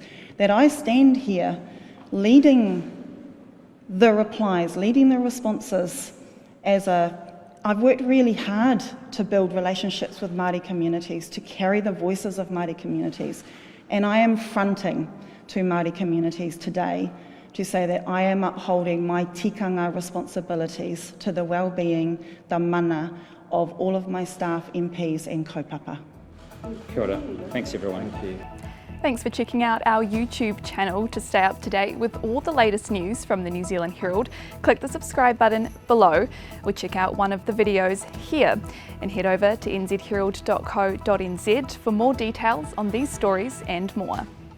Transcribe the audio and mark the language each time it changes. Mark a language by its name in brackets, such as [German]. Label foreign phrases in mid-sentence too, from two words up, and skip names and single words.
[English] That I stand here leading the replies, leading the responses I've worked really hard to build relationships with Māori communities, to carry the voices of Māori communities, and I am fronting to Māori communities today to say that I am upholding my tikanga responsibilities to the well-being, the mana of all of my staff, MPs and kaupapa. [Māori] Kia ora. [English] Thanks everyone. Thank you. Thanks for checking out our YouTube channel to stay up to date with all the latest news from the New Zealand Herald. Click the subscribe button below or check out one of the videos here and head over to nzherald.co.nz for more details on these stories and more.